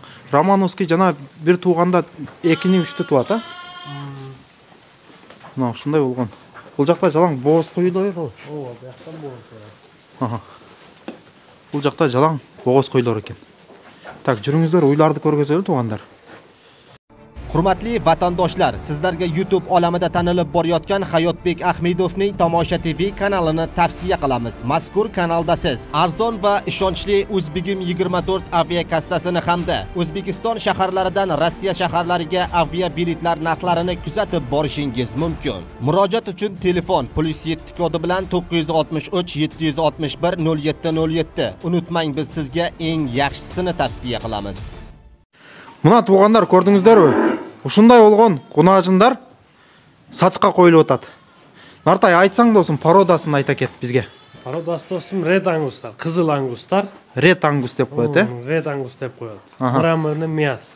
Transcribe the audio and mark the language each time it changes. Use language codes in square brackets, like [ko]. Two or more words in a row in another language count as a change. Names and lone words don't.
[ky] Романовский жана бир туғанда 2-3 туат, а? Мына ушундай болгон. Бул жакта жалаң боз койлор бар. Ооба, бияктан боз бар. Аха. Бул жакта жалаң боз койлор экен. Так, жүрүңүздөр, уйларды көргөзөлү туғандар. [uz] Hurmatli vatandoshlar, sizlarga YouTube olamida tanilib borayotgan Hayotbek Ahmedovning Tomosha TV kanalini tavsiya qilamiz. Mazkur kanalda siz arzon va ishonchli O'zbegim 24 aviakassasini hamda O'zbekiston shaharlaridan Rossiya shaharlariga avia biletlar narxlarini kuzatib borishingiz mumkin. Murojaat uchun telefon +7 kodi bilan 963 761 0707. Unutmang, biz sizga eng yaxshisini tavsiya qilamiz. [ky] Мына туғандар, көрдүңүздөрбү? Ушундай болгон кунаачындар сатыкка коюлуп атат. Нартай, айтсаң досум, породасын айта кет бизге. Пародасы досум ред ангустар, кызыл ангустар. Ред ангус деп коет, э? Ред ангус деп коет. [ru] Мраморный мясо.